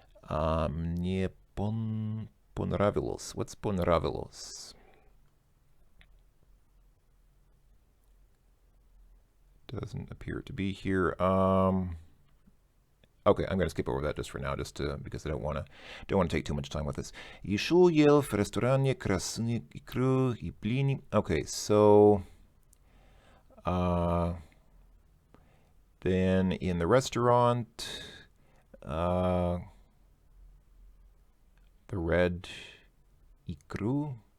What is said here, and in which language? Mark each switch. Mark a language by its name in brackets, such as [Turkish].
[Russian] Мне понравилось. [English] What's понравилось? Doesn't appear to be here. Okay, I'm going to skip over that just for now, because I don't want to take too much time with this. [Russian] Еще ел в ресторане красную икру и блины. [English] Okay, so then in the restaurant, the red икру.